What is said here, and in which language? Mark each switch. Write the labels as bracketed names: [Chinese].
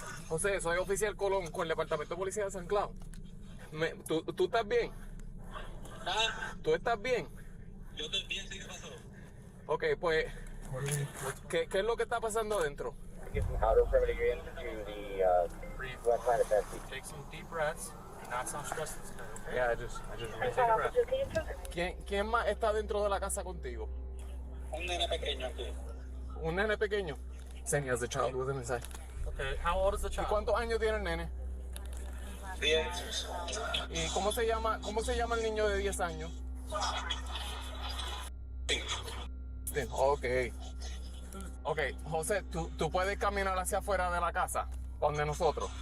[Spanish] José, soy oficial Colón con el Departamento de Policía de San Cloud. ¿Tú estás bien? ¿Tú estás bien? Yo estoy bien, sí, ¿qué pasó? Ok, pues, ¿qué es lo que está pasando adentro? [English] Take some deep breaths. Do not sound stressed this time, okay? Yeah, I just really take a breath. [Spanish] ¿Quién más está dentro de la casa contigo? Un nene pequeño aquí. ¿Un nene pequeño? [English] Saying he has a child with him inside. Okay, how old is the child? [Spanish] ¿Y cuántos años tiene el nene? 10. ¿Y cómo se llama el niño de 10 años? Ok, José, ¿tú puedes caminar hacia afuera de la casa, donde nosotros?